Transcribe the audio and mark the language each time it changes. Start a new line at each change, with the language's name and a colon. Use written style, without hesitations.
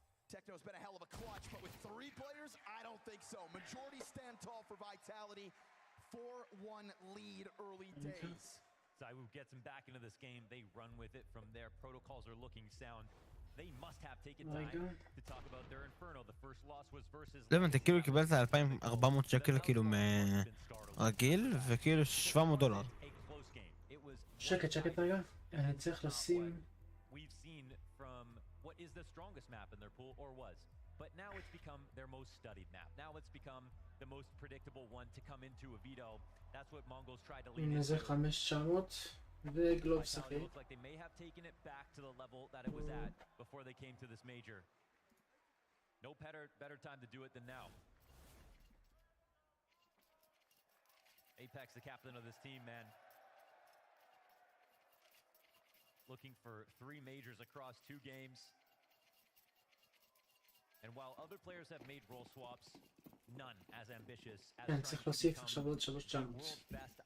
English: Techno's been a hell of a clutch, but with 3 players, I don't think so. Majority stand tall for Vitality. 4-1 lead early days. Zywu gets him back into this game. They run with it from there. Protocols are looking sound. They must have taken time to talk about their Inferno. The first loss was versus...
Hebrew: לא הבנתי, כאילו קיבלת 2,400 שקל כאילו מרגיל, וכאילו $700. שקט רגע. אני צריך לשים...
English: We've seen from what is the strongest map in their pool, or was. But now it's become their most studied map. Now it's become the most predictable one to come into a veto. That's what Mongols tried to lead into.
Hebrew: זה 5,900. וגלובס אחי.
English: Looks like they may have taken it back to the level that it was at before they came to this major. No better time to do it than now. Apex, the captain of this team, man. Looking for 3 majors across 2 games. And while other players have made role swaps, none as ambitious as
Hebrew: כן, צריך להוסיף עכשיו עוד 3,900.